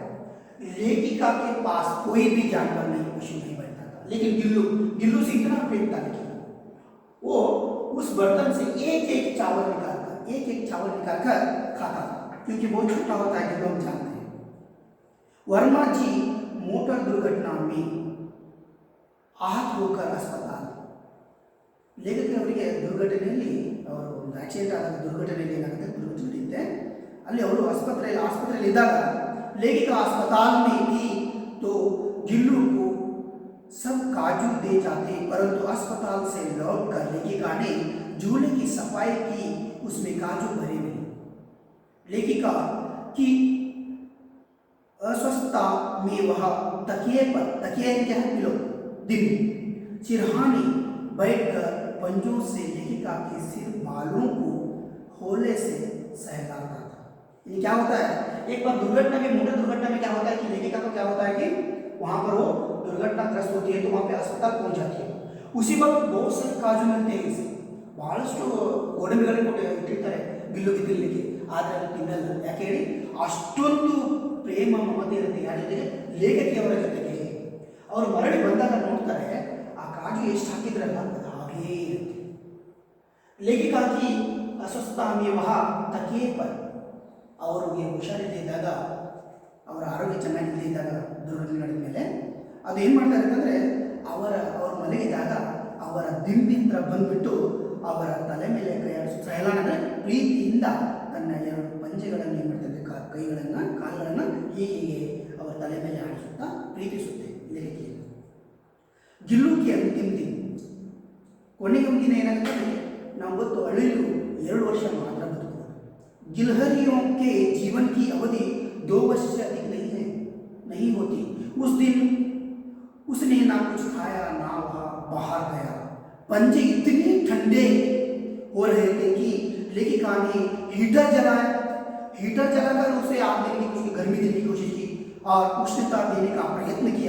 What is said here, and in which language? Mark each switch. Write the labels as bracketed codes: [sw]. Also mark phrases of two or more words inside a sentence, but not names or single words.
[hi] लेखिका के पास कोई भी जानवर नहीं, पशु नहीं बैठता था, लेकिन गिल्लू से इतना प्रेम था लेकिन वो उस बर्तन से एक एक चावल निकालकर खाता था क्योंकि बहुत छोटा होता है गिल्लू, हम जानते हैं. वर्मा जी मोटर दुर्घटना में आहत होकर अस्पताल. लेखक [kn] ಅವರಿಗೆ ದುರ್ಘಟನೆಯಲ್ಲಿ ಅವರು ಆಕ್ಸಿಡೆಂಟ್ ಆದಾಗ ದುರ್ಘಟನೆಯಲ್ಲಿ ಏನಾಗುತ್ತೆ, ದುರ್ಘಟನೆ ಅಲ್ಲಿ ಅವರು ಆಸ್ಪತ್ರೆಯಲ್ಲಿ ಇದ್ದಾಗ [hi] लेखिका अस्पताल में थी तो गिल्लू को सब काजू दे जाते, परंतु अस्पताल से लौटकर लेखिका ने झूले की सफाई की, उसमें काजू भरे नहीं। लेखिका की अस्वस्थता में वह तकिए क्या है पिलो दिन सिरहाने बैठकर पंजों से लेखिका के सिर बालों को होले से सहलाता था। ये क्या होता है, एक बार दुर्घटना में, मोटर दुर्घटना में क्या होता है कि लेखिका को क्या होता है कि वहां पर वो दुर्घटनाग्रस्त होती है, तो वहां पे अस्पताल पहुंच जाती है। उसी वक्त बहुत सारे काजू मिलते हैं इसे, [kn] ಬಹಳಷ್ಟು ಗೋಡಂಬಿಗಳನ್ನು ಇಟ್ಟಿರ್ತಾರೆ ಗಿಲ್ಲುಗೆ ತಿನ್ನಲಿಕ್ಕೆ, ಆದರೆ ಅದು ತಿನ್ನಲ್ಲ. ಯಾಕೆ ಹೇಳಿ, ಅಷ್ಟೊಂದು ಪ್ರೇಮ ಮಮತೆ ಇರುತ್ತೆ ಯಾರ ಜೊತೆಗೆ, ಲೇಖಕಿಯವರ ಜೊತೆಗೆ. ಅವರು ಮರಳಿ ಬಂದಾಗ ನೋಡ್ತಾರೆ ಆ ಕಾಜು ಎಷ್ಟು ಹಾಕಿದ್ರಲ್ಲ ಅದು ಹಾಗೇ ಇರುತ್ತೆ. [hi] लेखिका की अस्वस्थता में वह तकिए पर, [kn] ಅವ್ರಿಗೆ ಹುಷಾರಿಲ್ಲದೆ ಇದ್ದಾಗ, ಅವರ ಆರೋಗ್ಯ ಚೆನ್ನಾಗಿಲ್ಲದೆ ಇದ್ದಾಗ ದುರ್ಘಟನೆ ನಡೆದ ಮೇಲೆ ಅದು ಏನು ಮಾಡ್ತಾರೆ ಅಂತಂದರೆ, ಅವರು ಮಲಗಿದಾಗ ಅವರ ದಿಂಬಿಂತ್ರ ಬಂದುಬಿಟ್ಟು ಅವರ ತಲೆ ಮೇಲೆ ಕೈಯಾಡಿಸು ಸಹಲಾನ ಪ್ರೀತಿಯಿಂದ ತನ್ನ ಎರಡು ಪಂಜೆಗಳನ್ನು ಏನು ಮಾಡ್ತಾರೆ, ಕೈಗಳನ್ನು ಕಾಲುಗಳನ್ನು ಹೀಗೆ ಅವರ ತಲೆ ಮೇಲೆ ಆಡಿಸುತ್ತಾ ಪ್ರೀತಿಸುತ್ತೆ ಲೇಖಕಿಯನ್ನು. ಗಿಲ್ಲುಕ್ಕೆ ಅಂತಿಮ ದಿನ, ಕೊನೆಗೆ ಒಂದು ದಿನ ಏನಾಗುತ್ತೆ, ನಾವು ಗೊತ್ತು ಅಳಿಲು 2 ವರ್ಷ ಮಾತ್ರ ಬದುಕುವುದು. [hi] गिलहरियों के जीवन की अवधि 2 वर्ष से अधिक नहीं होती। उस दिन उसने ना कुछ खाया ना वह बाहर गया। पंजे इतने ठंडे हो रहे थे कि लेखिका ने हीटर जलाकर उसे आग देने की, उसकी गर्मी देने की कोशिश की और उष्णता देने का प्रयत्न किया।